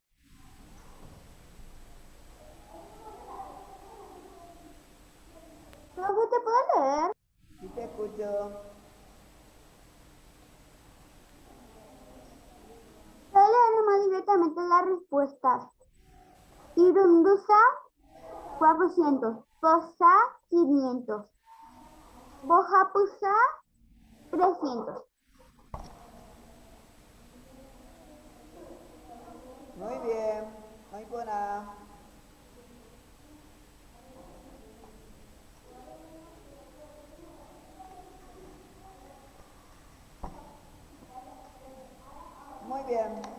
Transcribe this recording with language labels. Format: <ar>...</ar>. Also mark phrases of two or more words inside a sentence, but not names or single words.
<es>Profe, ¿te puedo leer? Sí, te escucho. Voy a leer nomás directamente las respuestas. Irundusa, 400. Posa, 500. Bojapusa, 300. Muy bien. No hay por nada. Muy bien.</es>